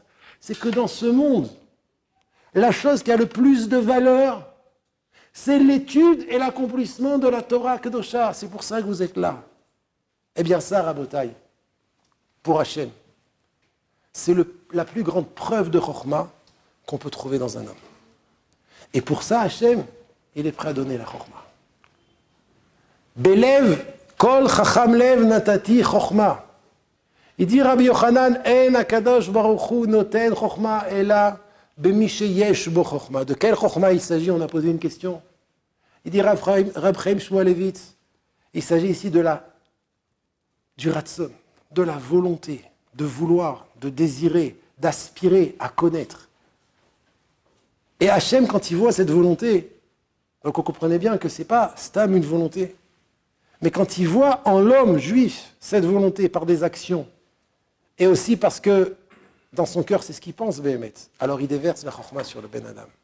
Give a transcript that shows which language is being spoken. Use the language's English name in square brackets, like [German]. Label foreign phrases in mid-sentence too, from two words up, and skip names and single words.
[French] C'est que dans ce monde, la chose qui a le plus de valeur, c'est l'étude et l'accomplissement de la [Hebrew] תורה קדושה. [French] C'est pour ça que vous êtes là. Eh bien ça, Rabotai, pour Hachem, c'est la plus grande preuve de Chokhmah qu'on peut trouver dans un homme. Et pour ça, Hachem, il est prêt à donner la Chokhmah. [Hebrew] בלב, כל חכם לב נתתי חכמה. [French] Il dit [Hebrew] Rabbi Yochanan, אין הקדוש ברוך הוא נותן חכמה אלא במי שיש בו חכמה. [French] De quelle Chokhmah il s'agit? On a posé une question. Il dit Rab Chaim Shmuelevitz, il s'agit ici du ratson, de la volonté, de vouloir, de désirer, d'aspirer à connaître. Et Hachem, quand il voit cette volonté, donc on comprenait bien que ce n'est pas stam une volonté, mais quand il voit en l'homme juif cette volonté par des actions, et aussi parce que dans son cœur c'est ce qu'il pense, Béhémet, alors il déverse la chokhmah sur le [Hebrew] בן אדם.